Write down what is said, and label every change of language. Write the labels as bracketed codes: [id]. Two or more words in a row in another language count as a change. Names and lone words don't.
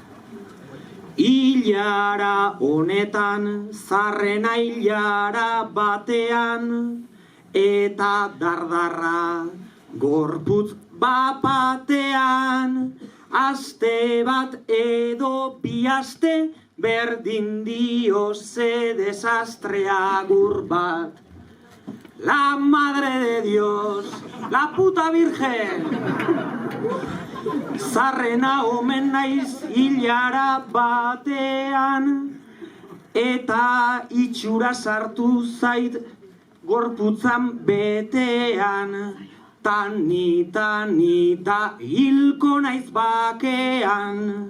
[eu] Ilara honetan, zarrena ilara batean, eta dardarra gorputz bapatean, aste bat edo bi aste, berdin dio ze desastre agur bat. [es] La madre de Dios, la puta virgen, [eu] zarrena omen naiz ilara batean, eta itxura sartu zait gorputzan betean, tanita hilko naiz bakean.